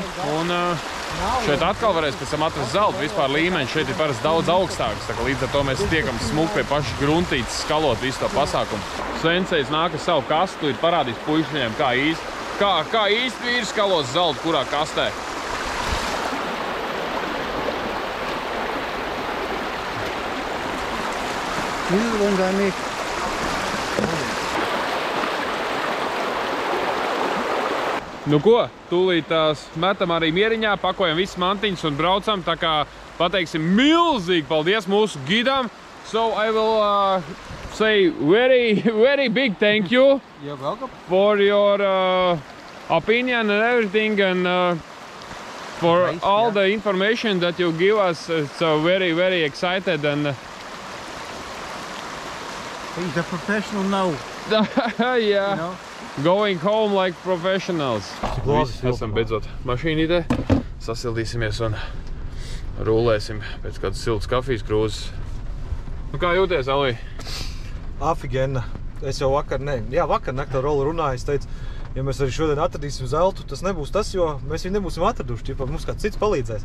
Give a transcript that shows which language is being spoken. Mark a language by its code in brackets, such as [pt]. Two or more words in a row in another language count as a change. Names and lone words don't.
[lv] Un šeit atkal varēs pēc tam atrast zeltu. Vispār līmeņš šeit ir parasti daudz augstāks. Tā kā līdz ar to mēs tiekam smuki pie paša gruntītes skalot visu to pasākumu. Sensejs nāk ar savu kastu, ir parādījis puišņiem, kā īsti vīri skalos zeltu, kurā kastē. [en] These are the ones I make. [lv] Nu ko, tūlīt metam arī mieriņā, pakojam visas mantiņas un braucam, tā kā pateiksim milzīgi paldies mūsu gidam. [en] So I will say very big thank you. You're welcome. For your opinion and everything, and for Nice, all yeah. the information that you give us. It's very excited, and He's a professional now, yeah, you know. going home like professionals. [lv] labi Visi esam beidzot mašīnītē, sasildīsimies un rulēsim pēc kādas siltas kafijas krūzes. Nu kā jūties, Elī? Afigena. Es jau vakar naktī ar Rolu runāju, es teicu, ja mēs arī šodien atradīsim zeltu, tas nebūs tas, jo mēs viņu nebūsim atraduši, ja mums kāds cits palīdzēs.